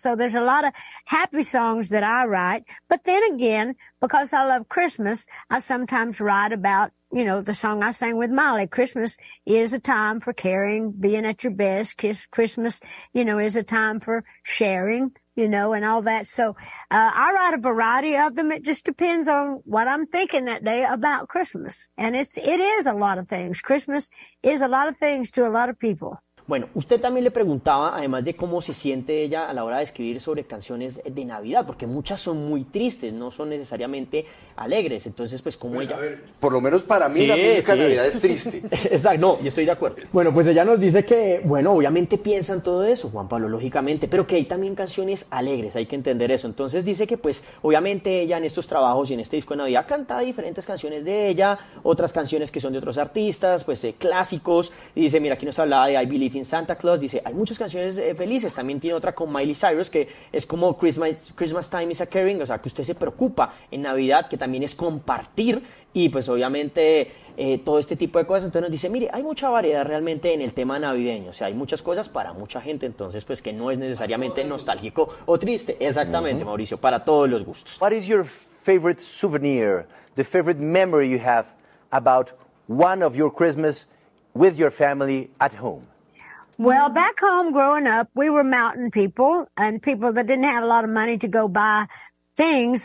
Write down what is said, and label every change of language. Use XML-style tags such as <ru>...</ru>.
<en>So there's a lot of happy songs that I write, but then again, because I love Christmas, I sometimes write about, you know, the song I sang with Molly, Christmas is a time for caring, being at your best. Christmas, you know, is a time for sharing, you know, and all that. So I write a variety of them. It just depends on what I'm thinking that day about Christmas. And it is a lot of things. Christmas is a lot of things to a lot of people.</en> <es>Bueno, usted también le preguntaba, además de cómo se siente ella a la hora de escribir sobre canciones de Navidad, porque muchas son muy tristes, no son necesariamente alegres. Entonces, pues, ¿cómo ella? A ver, por lo menos para mí sí, la música de Navidad es triste. Exacto, no, y estoy de acuerdo. Bueno, pues ella nos dice que, bueno, obviamente piensa en todo eso, Juan Pablo, lógicamente, pero que hay también canciones alegres, hay que entender eso. Entonces dice que, pues, obviamente ella en estos trabajos y en este disco de Navidad canta diferentes canciones de ella, otras canciones que son de otros artistas, pues, clásicos. Y dice, mira, aquí nos hablaba de I Believe in Santa Claus, dice, hay muchas canciones felices. También tiene otra con Miley Cyrus, que es como Christmas Time is a Caring, o sea, que usted se preocupa en Navidad, que también es compartir, y pues obviamente todo este tipo de cosas. Entonces nos dice, mire, hay mucha variedad realmente en el tema navideño, o sea, hay muchas cosas para mucha gente, entonces pues que no es necesariamente nostálgico o triste. Exactamente, uh-huh. Mauricio, para todos los gustos.</es> <en>What is your favorite souvenir, the favorite memory you have about one of your Christmas with your family at home? Well, back home growing up, we were mountain people and people that didn't have a lot of money to go buy things.</en>